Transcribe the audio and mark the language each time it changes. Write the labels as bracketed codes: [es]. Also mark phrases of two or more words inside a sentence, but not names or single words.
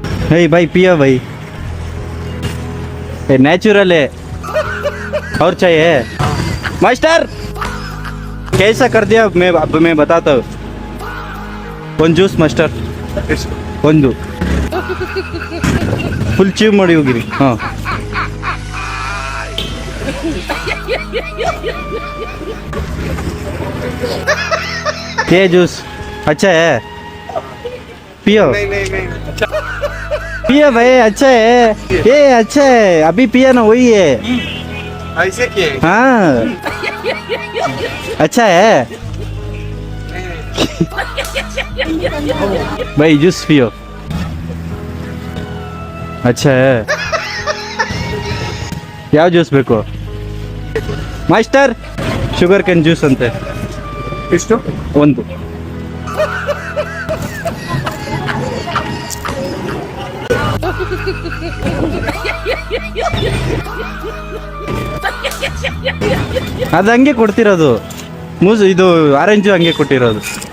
[hi] भाई पियो भाई, ये नेचुरल है। और चाहिए मास्टर? कैसा कर दिया मैं बताता हूँ। [kn] ಒಂದು [en] juice master, [kn] ಒಂದು ಫುಲ್ ಚೀವ್ ಮಾಡಿ ಹೋಗಿರಿ. [hi] ಹಾಂ ये जूस अच्छा है, पियो पियो भाई, अच्छा है ये, अच्छा है अभी पिया ना, वही है ऐसे क्या? हाँ अच्छा है भाई, जूस पियो, अच्छा है. [kn] ಯಾವ ಜ್ಯೂಸ್ ಬೇಕು ಮಾಸ್ಟರ್? [en] sugar cane juice [kn] ಅಂತೆ. ಎಷ್ಟು? ಒಂದು. ಅದು ಹಂಗೆ ಕೊಡ್ತಿರೋದು, ಇದು ಆರೆಂಜು ಹಂಗೆ ಕೊಟ್ಟಿರೋದು.